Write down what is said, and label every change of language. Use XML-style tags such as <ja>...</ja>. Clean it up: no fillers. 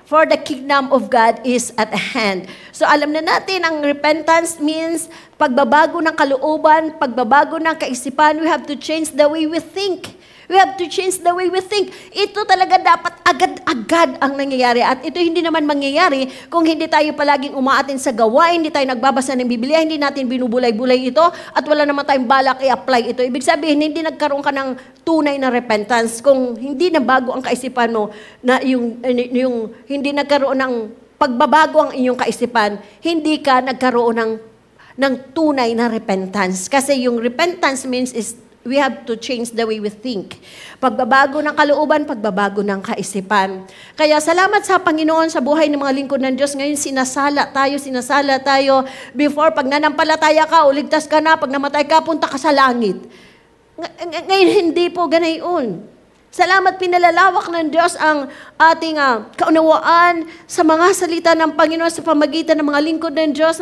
<en>for the kingdom of God is at hand.</en> <tl>So alam na natin, ang repentance means pagbabago ng kalooban, pagbabago ng kaisipan.</tl> <en>We have to change the way we think. We have to change the way we think.</en> <tl>Ito talaga dapat agad-agad ang nangyayari. At ito hindi naman mangyayari kung hindi tayo palaging umaatin sa gawain, hindi tayo nagbabasa ng Biblia, hindi natin binubulay-bulay ito, at wala naman tayong balak i-apply ito. Ibig sabihin, hindi nagkaroon ka ng tunay na repentance. Kung hindi na bago ang kaisipan mo, na yung hindi nagkaroon ng pagbabago ang inyong kaisipan, hindi ka nagkaroon ng tunay na repentance. Kasi yung</tl> <en>repentance means is we have to change the way we think.</en> <tl>Pagbabago ng kalooban, pagbabago ng kaisipan. Kaya salamat sa Panginoon sa buhay ng mga lingkod ng Diyos. Ngayon sinasala tayo. Before, pag nanampalataya ka, uligtas ka na, pag namatay ka, punta ka sa langit. Ngayon hindi po ganayon. Salamat, pinalalawak ng Diyos ang ating kaunawaan sa mga salita ng Panginoon sa pamagitan ng mga lingkod ng Diyos.</tl>